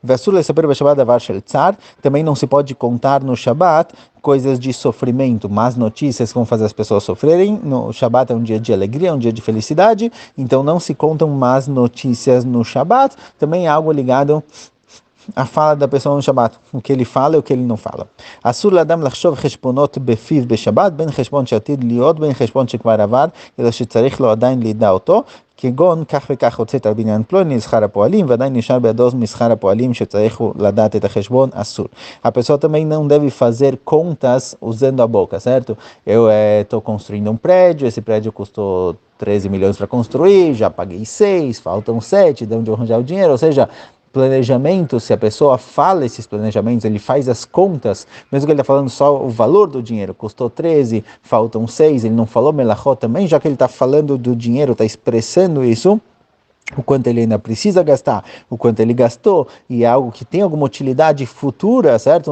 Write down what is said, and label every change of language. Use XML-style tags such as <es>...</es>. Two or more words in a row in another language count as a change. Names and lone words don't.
<pt>Também não se pode contar no Shabat coisas de sofrimento, más notícias que vão fazer as pessoas sofrerem. No Shabat é um dia de alegria, é um dia de felicidade, então não se contam más notícias no Shabat. Também é algo ligado a fala da pessoa no Shabat, o que ele fala e o que ele não fala.</pt> <he>אסור לאדם לחשב חשבונות בפיו בשבת, בין חשבון שעתיד להיות, בין חשבון שכבר עבר, אלא שצריך לו עדיין לדעת אותו, כגון כך וכך הוצאת על בניין פלוני שכר הפועלים, ועדיין נשאר בידו משכר הפועלים שצריך לדעת את החשבון, אסור.</he> <pt>A pessoa também não deve fazer contas usando a boca, certo? Eu estou construindo um prédio, esse prédio custou 13 milhões para construir, já paguei 6, faltam 7, de onde eu arranjar o dinheiro, ou seja, planejamento, se a pessoa fala esses planejamentos, ele faz as contas, mesmo que ele está falando só o valor do dinheiro, custou 13, faltam 6, ele não falou melachot também, já que ele está falando do dinheiro, está expressando isso, o quanto ele ainda precisa gastar, o quanto ele gastou, e é algo que tem alguma utilidade futura, certo?</pt>